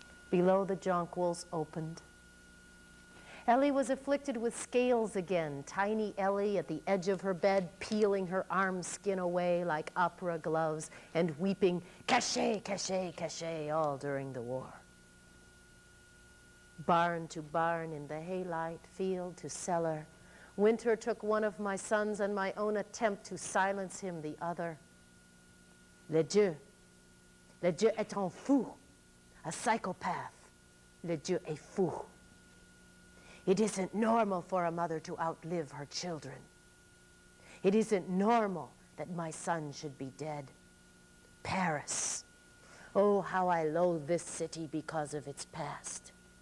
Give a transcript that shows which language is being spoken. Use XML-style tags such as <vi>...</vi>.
<en>Below, the jonquils opened. Ellie was afflicted with scales again, tiny Ellie at the edge of her bed, peeling her arm skin away like opera gloves and weeping, cachet, cachet, cachet, all during the war. Barn to barn in the haylight, field to cellar, winter took one of my sons and my own attempt to silence him the other.</en> <fr>Le Dieu est un fou,</fr> <en>a psychopath.</en> <fr>Le Dieu est fou.</fr> <en>It isn't normal for a mother to outlive her children. It isn't normal that my son should be dead. Paris. Oh, how I loathe this city because of its past.</en>